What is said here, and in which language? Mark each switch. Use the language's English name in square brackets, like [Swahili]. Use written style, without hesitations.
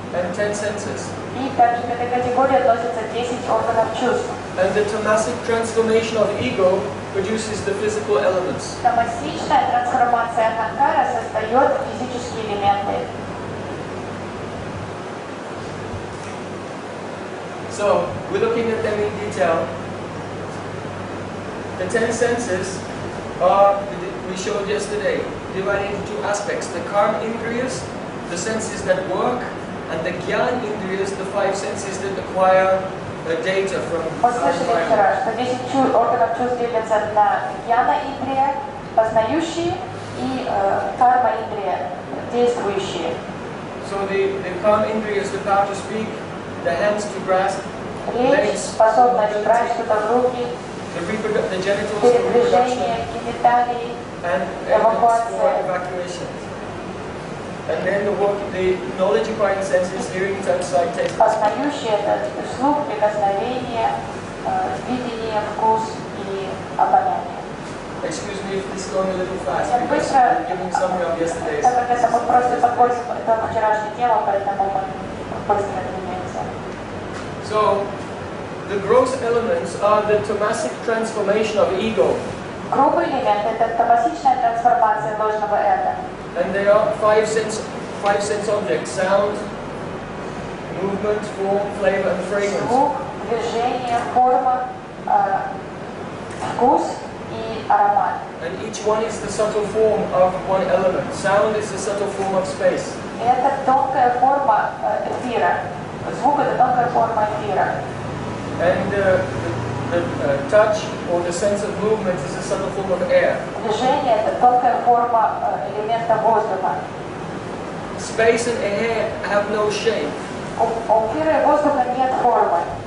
[English] And 10 senses. [Russian] И также к этой категории относятся 10 органов чувств. [English] And the tamasic transformation of ego produces the physical elements. [Russian] Тамасичная трансформация аханкара создает физические элементы. [English] So, we're looking at them in detail. The 10 senses are, we showed yesterday, divided into 2 aspects. The karma indriyas, the senses that work, and the gyan indriyas, the 5 senses that acquire data from [Russian] Мы слышали вчера, что 10 органов чувств делятся на гьяна индрия, познающие, и карма индрия, действующие. [English] So the karma indriya is the power to speak, the hands to grasp, [Russian] Речь, способность брать что-то в руки, [English] the genitals, [Russian] передвижение, гениталии, эвакуация. [English] And then the knowledge acquiring senses, hearing, touch, sight, taste. [Russian] Познающий — это слух, прикосновение, видение, вкус и обоняние. [English] Excuse me if this is going a little fast, [Russian] Я [English] because [Russian] быстро, [English] I'm giving summary of yesterday's. [Russian] так как это мы просто подходим к вчерашней теме, поэтому мы быстро двигаемся. [English] So, the gross elements are the tamasic transformation of ego. [Russian] Грубый элемент — это тамасичная трансформация ложного эго. [English] And they are five sense objects: sound, movement, form, flavor, and fragrance. [Russian] Звук, движение, форма, вкус и аромат. [English] And each one is the subtle form of one element. Sound is the subtle form of space. [Russian] Это тонкая форма эфира. Звук — это тонкая форма эфира. [English] And the touch or the sense of movement is a subtle form of air. [Russian] Движение — это тонкая форма элемента воздуха. [English] Space and air have no shape. [Russian] У эфира и воздуха нет формы.